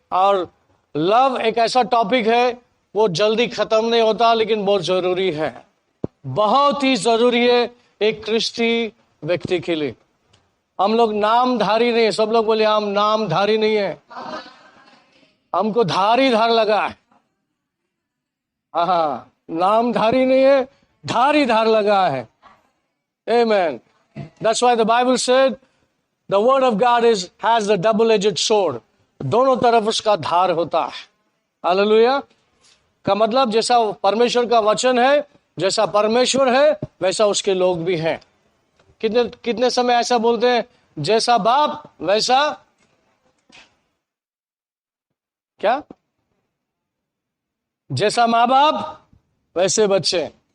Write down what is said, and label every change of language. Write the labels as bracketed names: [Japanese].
[Hindi] और लव एक ऐसा टॉपिक है, वो जल्दी खत्म नहीं होता, लेकिन बहुत जरूरी है, बहुत ही जरूरी है एक क्रिस्टी व्यक्ति के लिए। हम लोग नामधारी नहीं है। सब लोग बोले हम नामधारी नहीं है, हमको धारी धार लगा है। हाँ, नामधारी नहीं है, धारी धार लगा है। [English] Amen. That's why the Bible said the word of God has the double-edged sword. [Hindi] दोनों तरफ उसका धार होता है। हालेलुया। का मतलब जैसा परमेश्वर का वचन है, जैसा परमेश्वर है वैसा उसके लोग भी हैं। कितने कितने समय ऐसा बोलते हैं, जैसा बाप वैसा क्या, जैसा माँ बाप वैसे बच्चे।